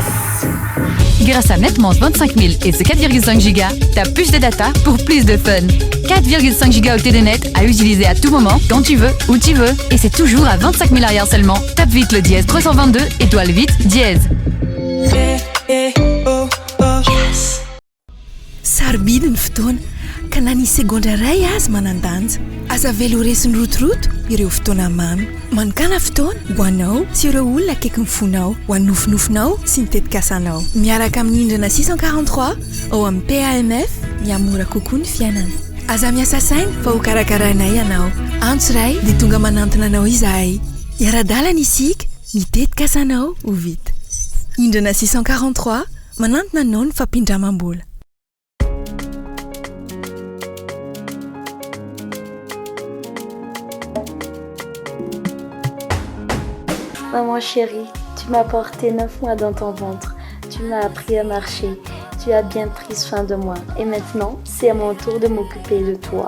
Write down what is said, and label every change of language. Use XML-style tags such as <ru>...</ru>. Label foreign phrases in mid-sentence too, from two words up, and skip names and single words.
<fr>Grâce à NetMontre 25 000 et ses 4,5 Go, t'as plus de data pour plus de fun. 4,5 Go de net à utiliser à tout moment, quand tu veux, où tu veux. Et c'est toujours à 25 000 arrière seulement. Tape vite le dièse 322, étoile 8, dièse. Yes.</fr> <mg>Sarbidy ny fotoana ka na ny segondra ray azy manandanja. Aza velo resiny rotoroto ireo fotoana mamy. Mankana fotoana ho anao sy ireo olona akaiky ny fonao, ho anofinofinao sy ny tetikasanao. Miaraka amin'ny hindrana 643 ao amin'ny PAMF miamora kokoa ny fiainana. Aza miasa saina fa ho karakaranay ianao. Antso ray dia tonga manantona anao izahay. Iara-dalana isika mitetikasanao ho vita. Hindrana 643 manantona anao ny fampindramam-bola.</mg> <fr>Maman chérie, tu m'as porté 9 mois dans ton ventre. Tu m'as appris à marcher. Tu as bien pris soin de moi. Et maintenant, c'est à mon tour de m'occuper de toi.</fr>